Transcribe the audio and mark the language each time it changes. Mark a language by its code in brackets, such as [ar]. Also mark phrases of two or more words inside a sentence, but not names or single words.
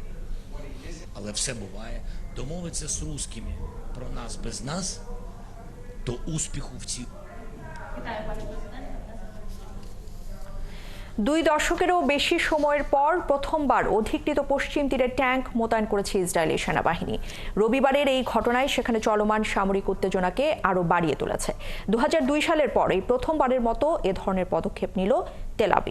[uk] Але все буває. Домовитися з русскими про нас без нас до успіху в цій. [bn] 2 দশকেরও বেশি সময়ের পর প্রথমবার অধিকৃত পশ্চিম তীরে ট্যাঙ্ক মোতায়েন করেছে ইসরায়েলি সেনাবাহিনী। রবিবারের এই ঘটনায় সেখানে চলমান সামরিক উত্তেজনাকে আরও বাড়িয়ে তুলেছে। 2002 সালের পর এই প্রথমবারের মতো এ ধরনের পদক্ষেপ নিল তেল আবিব।